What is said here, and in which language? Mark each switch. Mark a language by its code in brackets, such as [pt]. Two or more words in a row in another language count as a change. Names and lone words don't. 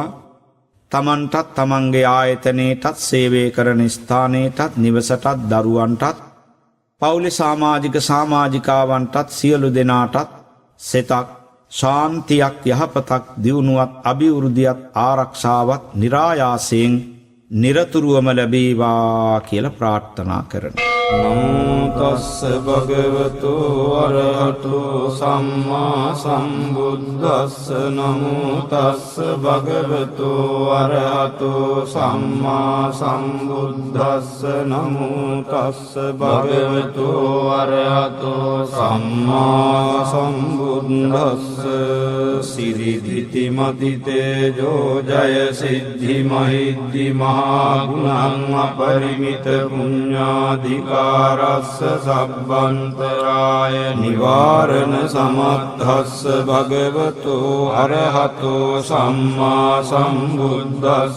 [si] තමන්ටත් තමන්ගේ ආයතනයටත් සේවය කරන ස්ථානයටත් නිවසටත් දරුවන්ටත් පවුලේ සමාජික සමාජිකාවන්ටත් සියලු දෙනාටත් සෙතක් ශාන්තියක් යහපතක් දියුණුවක් අභිවෘද්ධියක් ආරක්ෂාවක් නිරායාසයෙන් නිරතුරුවම ලැබේවා කියලා ප්‍රාර්ථනා කරනවා. [pi] නමෝ තස්ස භගවතු අරහතු සම්මා සම්බුද්දස්ස. නමෝ තස්ස භගවතු අරහතු සම්මා සම්බුද්දස්ස. නමෝ තස්ස භගවතු අරහතු සම්මා සම්බුද්දස්ස. සිරිදිති මති තේජෝ ජය සිද්ධි මහිද්දි මහා ගුණං අපරිමිත පුඤ්ඤාධිකාරස්ස සබ්බන්තරාය නිවාරණ සමත්තස්ස භගවතු අරහතෝ සම්මා සම්බුද්දස්ස.